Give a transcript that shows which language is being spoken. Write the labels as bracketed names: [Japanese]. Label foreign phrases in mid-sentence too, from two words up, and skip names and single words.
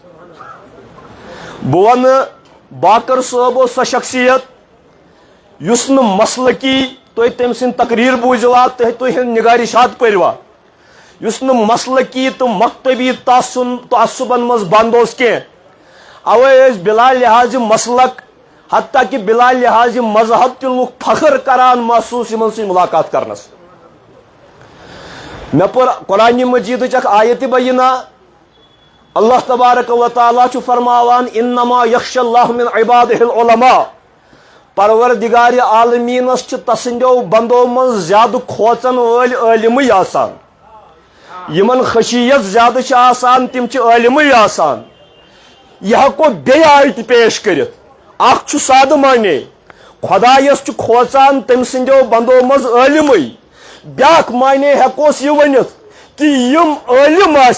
[Kashmiri] بہٕ ونہٕ باقر صٲب اوس سۄ شخصیت یُس نہٕ مسلکی تُہۍ تٔمۍ سٕنٛدۍ تقریر بوٗزِوا تُہۍ نگارِشات پٔروا یُس نہٕ مسلکی تہٕ مکتبی تعصُبن منٛز بنٛد اوس کینٛہہ اوے ٲسۍ بلا لحاظِ مسلک حتیٰ کہ بلا لحاظِ مذہب تہِ لُکھ فخر کران محسوٗس یِمن سۭتۍ ملاقات کرنس مےٚ پٔر قرآنِ مجیدٕچ اکھ آیتِ بینہ [Arabic] اللہ تبارک و تعالیٰ [Kashmiri] چھُ فرماوان [Arabic] انما یخشی اللہ من عبادہ العلماء [Kashmiri] پروردگارِ عالمیٖنس چھِ تسٕنٛدیو بندو منٛز زیادٕ کھوژن وٲلۍ عٲلمٕے آسان یِمن خشیت زیادٕ چھِ آسان تِم چھِ عٲلمٕے آسان یہِ ہٮ۪کو بیٚیہِ آیہِ تہِ پیش کٔرِتھ اکھ چھُ سادٕ معنے خۄدایس چھُ کھوژان تٔمۍ سٕنٛدیو بندو منٛز عٲلمٕے بیاکھ معنے ہٮ۪کوس یہِ ؤنِتھ کہ یم عالم